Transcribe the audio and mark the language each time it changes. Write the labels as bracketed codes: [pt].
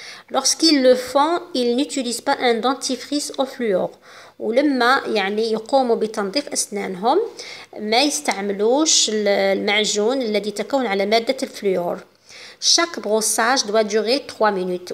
[fr] Lorsqu'ils le font, ils n'utilisent pas un dentifrice au fluor. [ar] ولما يعني يقوموا بتنظيف أسنانهم ما يستعملوش المعجون الذي يتكون على مادة الفلور. [fr] Chaque brossage doit durer 3 minutes.